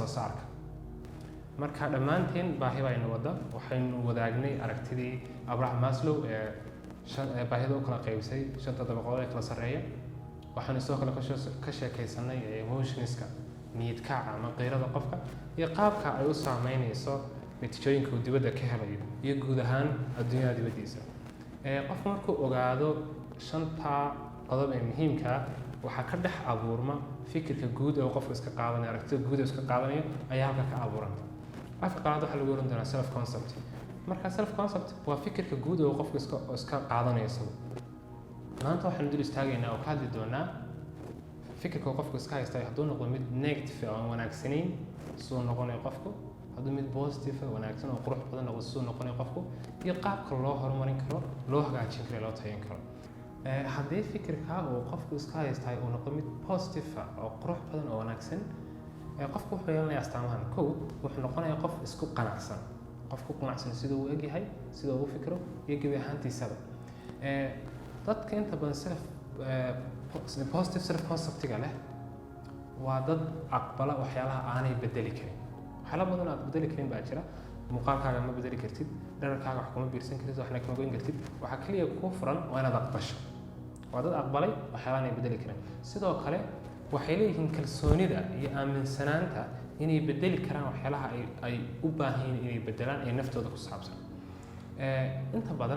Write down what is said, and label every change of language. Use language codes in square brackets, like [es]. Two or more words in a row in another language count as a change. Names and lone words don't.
[so] saarka marka dhammaanteen baahi baynu wada waxaynu wadaagnay aragtidii Abraham Maslow baahida u kala qaybisay 5 dabaqood ee kala sareeya waxaan soo kala ka sheekaysanay emotionska niyadkaaca ama qeyrada qofka iyo qaabka ay u saameynayso natiijooyinka uu dibadda ka helayo iyo guud ahaan adduunyada dibaddiisa qofku markuu ogaado 5 qodob ee muhiimka ah waxa ka dhex abuurma fikirka guud ee qofku iska qaadanayo aragtida guud ee iska qaadanayo ayaa halka ka abuuranta afka qaado waxa lagu oran doonaa [en] self concept [so] marka [en] self concept [so] waa fikirka guud oo qofku iska qaadanayso maanta waxaan dul istaagaynaa oo ka hadli doonaa fikirka qofku iska haysta hadduu noqdo mid negative oo wanaagsanayn soo noqonayo qofku hadduu mid positive wanaagsan oo qurux badan noqdo soo noqonayo qofku iyo qaabka loo horumarin karo loo hagaajin karo loo tayin karo haddii fikirka uu qofku iska haysta uu noqdo mid positive oo qurux badan oo wanaagsan qofku wuxuu yeelanayaa astaamahan kow wuxuu noqonayaa qof isku qanacsan qofku qanacsan sida uu egyahay sida uu fikiro iyo gabi ahaantiisaba dadka inta badan [en] positive self concept-ga [so] leh waa dad aqbala waxyaalaha aanay bedeli karin waxyaala badan aad bedeli karin baa jira muuqaalkaaga ma bedeli kartid dhararkaaga wax kuma biirsan kartid waxna kama goyn kartid waxa kaliya ku furan waa inaad aqbasho waa dad aqbalay waxyaalaha aanay bedeli karin sidoo kale waxay leeyihiin kalsoonida iyo aaminsanaanta inay bedeli karaan waxyaalaha ay u baahan yihiin inay bedelaan ee naftooda ku saabsan inta badan